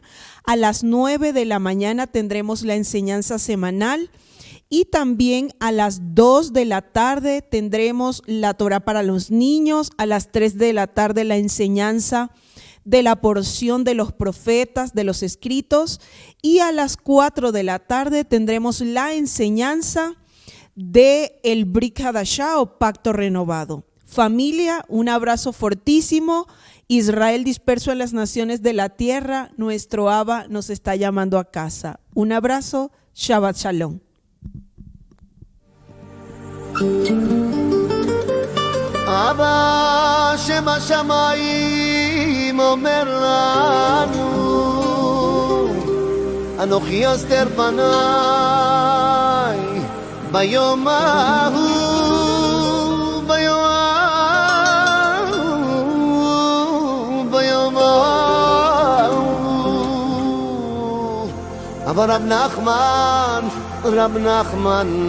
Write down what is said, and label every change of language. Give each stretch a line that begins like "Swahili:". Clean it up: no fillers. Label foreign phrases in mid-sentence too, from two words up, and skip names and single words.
Spanish: A las 9 de la mañana tendremos la enseñanza semanal y también a las 2 de la tarde tendremos la Torá para los niños, a las 3 de la tarde la enseñanza de la porción de los profetas, de los escritos, y a las 4 de la tarde tendremos la enseñanza de el
Hebrew: ברית חדשה
Spanish: o Pacto Renovado. Familia, un abrazo fortísimo. Israel disperso en las naciones de la tierra, nuestro Abba nos está llamando a casa. Un abrazo,
Hebrew: שבת שלום. אבא שבשמיים אומר לנו אנוכי אסתר פניי ביום ההוא ביום ההוא אבל רב נחמן